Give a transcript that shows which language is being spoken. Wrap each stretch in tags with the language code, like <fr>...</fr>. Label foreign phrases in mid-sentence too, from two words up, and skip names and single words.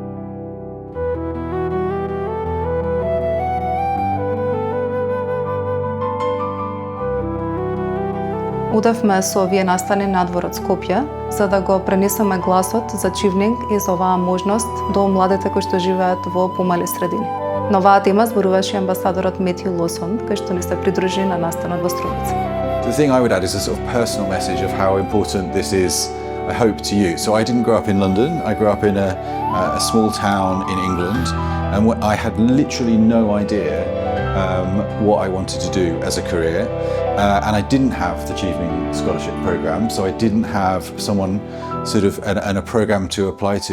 <mk>Удевме со овие настани надвор од Скопје, за да го пренесеме гласот за Чивнинг и за оваа можност до младите кои што живеат во помали средини. На оваа тема зборуваше амбасадорот Метју Лосон, кој што ни се придружи на настанот во Струмица.</mk> <en>The thing I would add is a sort of personal message of how important this is, I hope, to you. So I didn't grow up in London. I grew up in a small town in England, and I had literally no idea what I wanted to do as a career. And I didn't have the Chevening Scholarship Programme, so I didn't have someone and a programme to apply to.</en>